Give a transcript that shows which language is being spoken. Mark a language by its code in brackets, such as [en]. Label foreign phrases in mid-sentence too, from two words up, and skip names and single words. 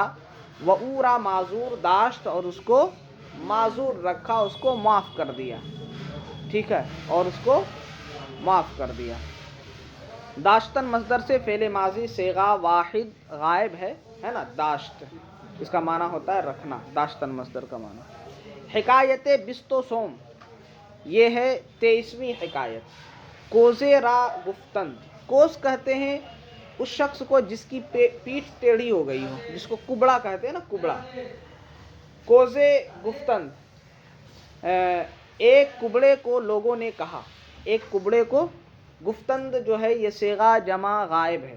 [fa] و اورا معذور داشت، [ur] اور اس کو معذور رکھا، اس کو معاف کر دیا. ٹھیک ہے، اور اس کو معاف کر دیا. داشتن مصدر سے فعل ماضی صیغہ واحد غائب ہے نا. داشت اس کا معنی ہوتا ہے رکھنا. داشتن مصدر کا معنی. [fa] حکایت بست و سوم، [ur] یہ ہے 23ویں حکایت. [fa] کوزے را گفتند. [ur] کوز کہتے ہیں اس شخص کو جس کی پیٹھ ٹیڑھی ہو گئی ہو، جس کو کبڑا کہتے ہیں نا، کبڑا. [fa] کوزے گفتند، [ur] ایک کبڑے کو لوگوں نے کہا. ایک کبڑے کو گفتند جو ہے یہ صیغہ جمع غائب ہے.